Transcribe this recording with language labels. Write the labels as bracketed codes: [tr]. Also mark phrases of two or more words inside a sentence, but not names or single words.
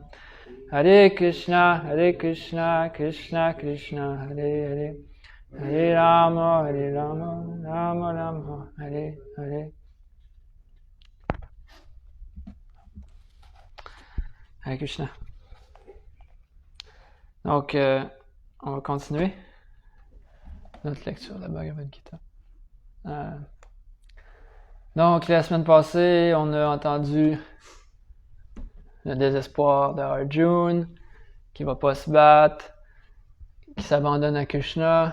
[fr] Hare Krishna Krishna Krishna Hare Hare Hare Rama Rama Rama Hare Hare. Hare Krishna. Donc, on va continuer notre lecture de la Bhagavad Gita. Donc, la semaine passée, on a entendu le désespoir de Arjuna, qui va pas se battre, qui s'abandonne à Krishna.